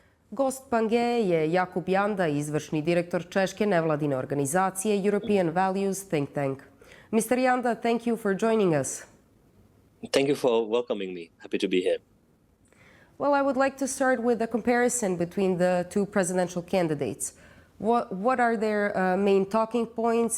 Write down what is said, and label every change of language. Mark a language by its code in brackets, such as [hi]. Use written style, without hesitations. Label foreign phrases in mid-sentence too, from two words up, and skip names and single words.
[hr] Gost Pange je Jakub Janda, izvršni direktor češke nevladine organizacije European Values Think Tank. Mr. [en] Janda, thank you for joining us. Thank you for welcoming me. Happy to be here. Well, I would like to start with a comparison between the two presidential candidates. What are their main talking points?